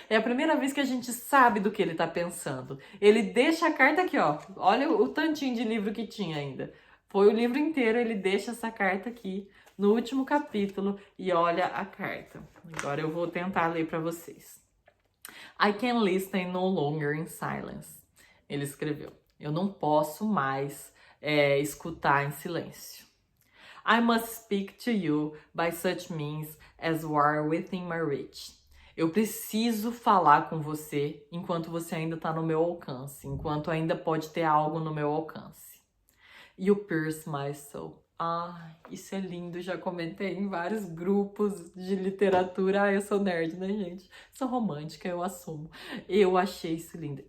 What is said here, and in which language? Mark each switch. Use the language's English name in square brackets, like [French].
[Portuguese] É a primeira vez que a gente sabe do que ele tá pensando. Ele deixa a carta aqui, ó. Olha o tantinho de livro que tinha ainda. Foi o livro inteiro, ele deixa essa carta aqui no último capítulo e olha a carta. Agora eu vou tentar ler para vocês. [English] I can listen no longer in silence. [Portuguese] Ele escreveu. Eu não posso mais escutar em silêncio. [English] I must speak to you by such means as were within my reach. [Portuguese] Eu preciso falar com você enquanto você ainda está no meu alcance, enquanto ainda pode ter algo no meu alcance. [English] You pierce my soul. [Portuguese] Ah, isso é lindo, já comentei em vários grupos de literatura. Ah, eu sou nerd, né, gente? Sou romântica, eu assumo. Eu achei isso lindo.